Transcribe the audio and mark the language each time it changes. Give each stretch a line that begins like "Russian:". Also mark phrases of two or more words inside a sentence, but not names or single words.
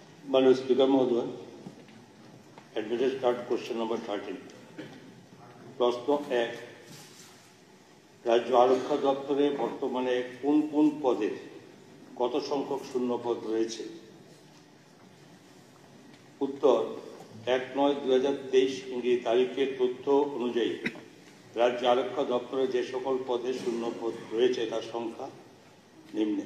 Bangla: মাননীয় স্পিকার মহোদয়,
English: admitted start question number 13.
Bangla: প্রশ্ন 1, রাজ্য আরক্ষা দপ্তরে বর্তমানে কোন কোন পদে কত সংখ্যক শূন্য পদ রয়েছে? উত্তর 1/9/2023 ইংরেজি তারিখের তথ্য অনুযায়ী রাজ্য আরক্ষা দপ্তরে যে সকল পদে শূন্য পদ রয়েছে তার সংখ্যা নিম্নে।